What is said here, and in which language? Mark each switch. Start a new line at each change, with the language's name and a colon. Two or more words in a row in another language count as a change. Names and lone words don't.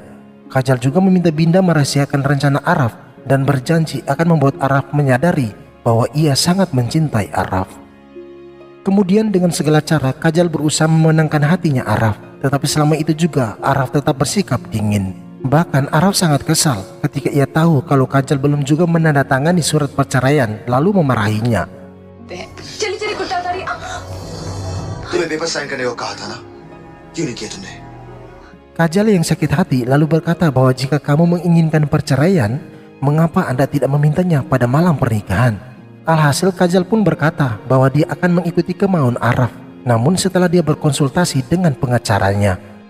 Indonesian: Kajal juga meminta Binda merahasiakan rencana Araf dan berjanji akan membuat Araf menyadari bahwa ia sangat mencintai Araf. Kemudian dengan segala cara Kajal berusaha memenangkan hatinya Araf, tetapi selama itu juga Araf tetap bersikap dingin. Bahkan Araf sangat kesal ketika ia tahu kalau Kajal belum juga menandatangani surat perceraian lalu memarahinya.
Hindi: तुम्हें
English: paper sign
Hindi: करने को कहा था ना, क्यों नहीं किया तुमने?
Indonesian: Kajal yang sakit hati lalu berkata bahwa jika kamu menginginkan perceraian, mengapa Anda tidak memintanya pada malam pernikahan? Alhasil Kajal pun berkata bahwa dia akan mengikuti kemauan Araf, namun setelah dia berkonsultasi dengan pengacaranya.